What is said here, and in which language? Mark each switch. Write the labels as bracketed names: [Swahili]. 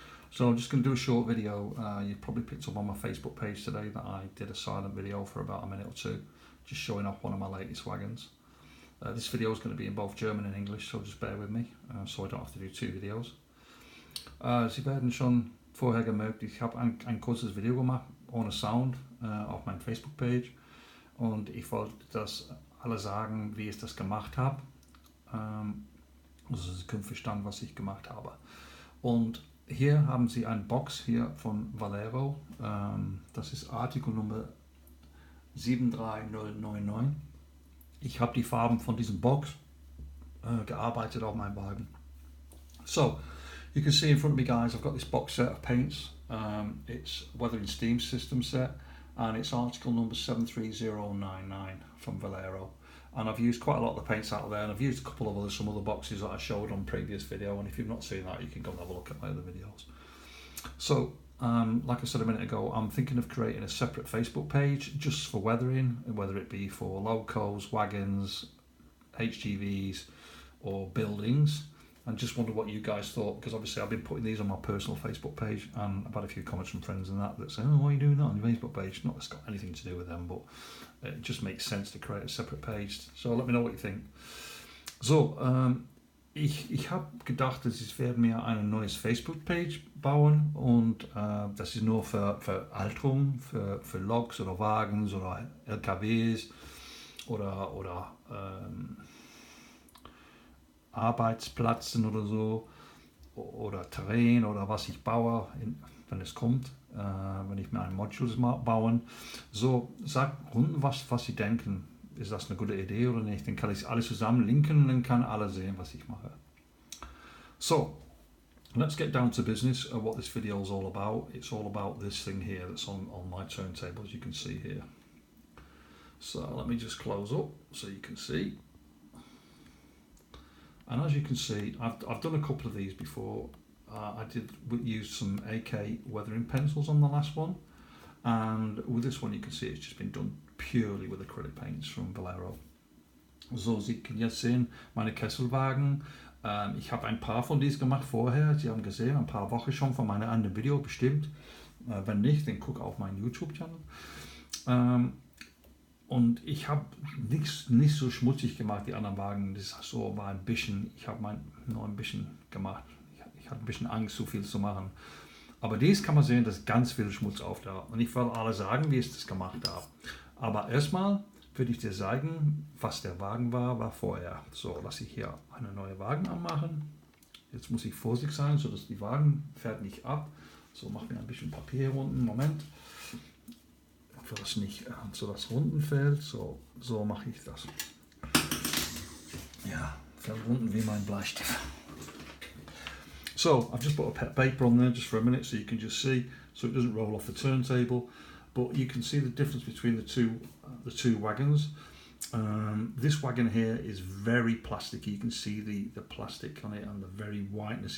[English] So I'm just going to do a short video. You probably picked up on my Facebook page today that I did a silent video for about a minute or two, just showing off one of my latest wagons. This video is going to be in both German and English, so just bear with me, so I don't have to do two videos. [German] Sie werden schon vorher gemerkt, ich habe ein kurzes Video gemacht, ohne Sound, auf meiner Facebook-Page. Und ich wollte das alle sagen, wie ich das gemacht habe. Also Sie können verstehen, was ich gemacht habe. Und hier haben Sie eine Box hier von Valero. Das ist Artikel Nummer 73099. Ich habe die Farben von diesem Box gearbeitet auf meinem Wagen. [English] So, you can see in front of me, guys, I've got this box set of paints. It's Weather and Steam System set, and it's article number 73099 from Valero. And I've used quite a lot of the paints out of there, and I've used a couple of some other boxes that I showed on previous video, and if you've not seen that, you can go and have a look at my other videos. So, like I said a minute ago, I'm thinking of creating a separate Facebook page just for weathering, whether it be for locos, wagons, HGVs, or buildings. And just wonder what you guys thought, because obviously I've been putting these on my personal Facebook page, and I've had a few comments from friends and that say, oh, why are you doing that on your Facebook page? Not that it's got anything to do with them, but it just makes sense to create a separate page. So let me know what you think. [German] So, ich habe gedacht, ich werde mir eine neues Facebook-Page bauen, und das ist nur für Alterung, für Loks oder Wagens oder LKWs oder Arbeitsplätzen oder so, oder Terrain oder was ich baue, wenn es kommt, wenn ich mir ein Modules bauen. So, sagt unten was Sie denken. Ist das eine gute Idee oder nicht? Dann kann ich alles zusammen linken und dann kann alle sehen, was ich mache. [English] So, let's get down to business. What this video is all about. It's all about this thing here that's on my turntable, as you can see here. So let me just close up so you can see. And as you can see, I've done a couple of these before. I did use some AK weathering pencils on the last one, and with this one you can see it's just been done purely with acrylic paints from Valero. [German] So, Sie können jetzt sehen, meine Kesselwagen. Ich habe ein paar von diesen gemacht vorher. Sie haben gesehen, ein paar Wochen schon von meinem anderen Video bestimmt. Wenn nicht, dann guck auf meinen YouTube-Channel. Und ich habe nicht so schmutzig gemacht wie anderen Wagen. Das so war ein bisschen, ich habe nur ein bisschen gemacht. Ich hatte ein bisschen Angst, so viel zu machen. Aber dies kann man sehen, dass ganz viel Schmutz auf da. Und ich will alle sagen, wie ich das gemacht habe. Aber erstmal würde ich dir zeigen, was der Wagen war vorher. So, lasse ich hier einen neuen Wagen anmachen. Jetzt muss ich vorsichtig sein, sodass die Wagen fährt nicht ab. So, mach mir ein bisschen Papier unten. Moment. Für das nicht so das Runden fällt, so mache ich das. Ja, fällt unten wie mein Bleistift. [English] So, I've just put a paper on there just for a minute so you can just see, so it doesn't roll off the turntable, but you can see the difference between the two wagons. This wagon here is very plasticky. You can see the plastic on it and the very whiteness.